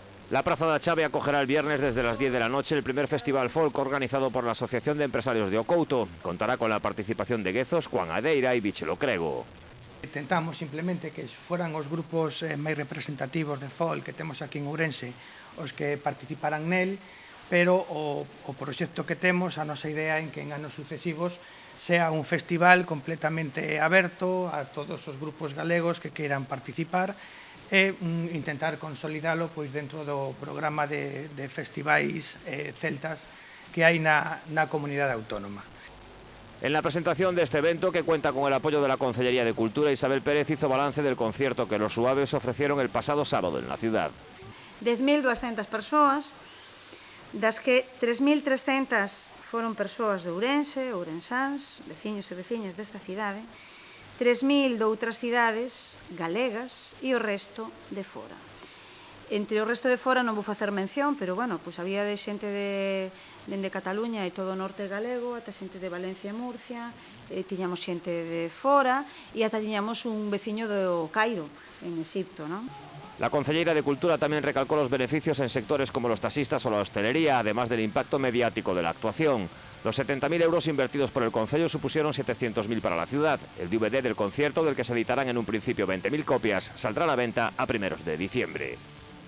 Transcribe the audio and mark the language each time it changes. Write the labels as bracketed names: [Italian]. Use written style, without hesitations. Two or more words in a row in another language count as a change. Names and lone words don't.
[Spanish] La Praza da Chave acogerá el viernes desde las 10 de la noche el primer festival folk organizado por la Asociación de Empresarios de Ocouto. Contará con la participación de Guezos, Juan Adeira e Biche Locrego. [Galician] Tentamos simplemente [Spanish] que fueran [Galician] os grupos máis representativos de folk que temos aquí en Ourense os que participaran nel, pero o proxecto que temos, a nosa idea en que en anos sucesivos sea un festival completamente aberto a todos os grupos galegos que queiran participar e intentar consolidalo pois dentro do programa de festivais celtas que hai na comunidade autónoma. [Spanish] En la presentación de este evento, que cuenta con el apoyo de la Consellería de Cultura, Isabel Pérez hizo balance del concierto que los Suaves ofrecieron el pasado sábado en la ciudad. [Galician] 10.200 persoas, das que 3.300 foron persoas de Ourense, ourensáns, veciños e veciñas desta cidade, 3.000 de outras cidades galegas e o resto de fora. Entre o resto de fora non vou facer mención, pero, bueno, pois había de xente dende Cataluña e todo o norte galego, ata xente de Valencia e Murcia, tiñamos xente de fora e ata tiñamos un veciño do Cairo, en Egipto, non? [Spanish] La Conselleira de Cultura también recalcó los beneficios en sectores como los taxistas o la hostelería, además del impacto mediático de la actuación. Los 70.000 euros invertidos por el Concello supusieron 700.000 para la ciudad. El DVD del concierto, del que se editarán en un principio 20.000 copias, saldrá a la venta a primeros de diciembre.